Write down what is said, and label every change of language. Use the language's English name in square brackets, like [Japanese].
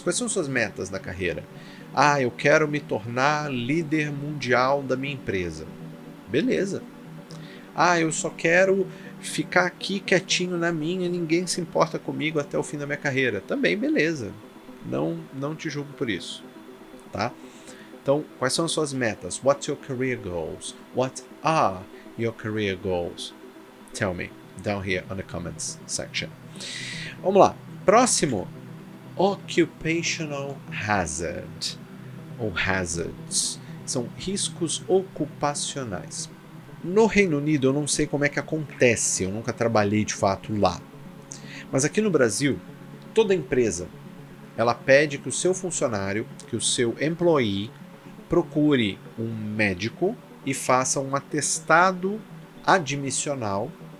[Portuguese] Quais são suas metas na carreira? Ah, eu quero me tornar líder mundial da minha empresa. Beleza. Ah, eu só quero ficar aqui quietinho na minha, ninguém se importa comigo até o fim da minha carreira. Também beleza. Não te julgo por isso, tá? Então, quais são as suas metas? [English] What's your career goals? What are your career goals? Tell me down here on the comments section. [Portuguese] Vamos lá. Próximo, occupational hazard ou hazards. São riscos ocupacionais. No Reino Unido eu não sei como é que acontece, eu nunca trabalhei de fato lá. Mas aqui no Brasil, toda empresa, ela pede que o seu funcionário, que o seu employee, procure um médico e faça um atestado admissional